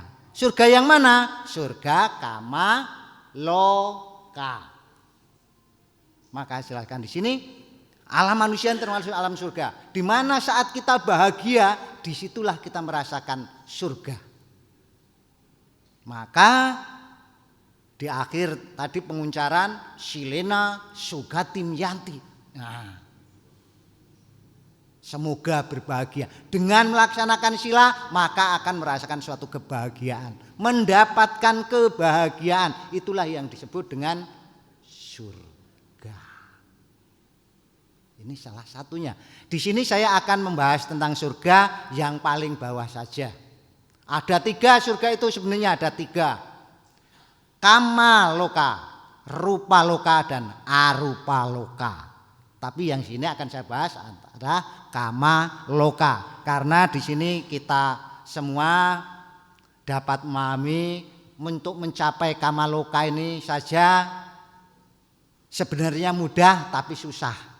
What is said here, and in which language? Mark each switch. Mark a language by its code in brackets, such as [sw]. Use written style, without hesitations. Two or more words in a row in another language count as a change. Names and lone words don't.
[id] Surga yang mana? Surga kama loka. Maka silakan di sini alam manusia termasuk alam surga. Di mana saat kita bahagia, disitulah kita merasakan surga. Maka di akhir tadi penguncaran [pi] silena sugatim yanti. [id] Nah, semoga berbahagia. Dengan melaksanakan sila maka akan merasakan suatu kebahagiaan. Mendapatkan kebahagiaan. Itulah yang disebut dengan surga. Ini salah satunya. Di sini saya akan membahas tentang surga yang paling bawah saja. Ada 3 surga itu sebenarnya ada 3. Kama loka, rupa loka dan arupa loka. Tapi yang sini akan saya bahas adalah kama loka. Karena di sini kita semua dapat memahami untuk mencapai kama loka ini saja sebenarnya mudah tapi susah.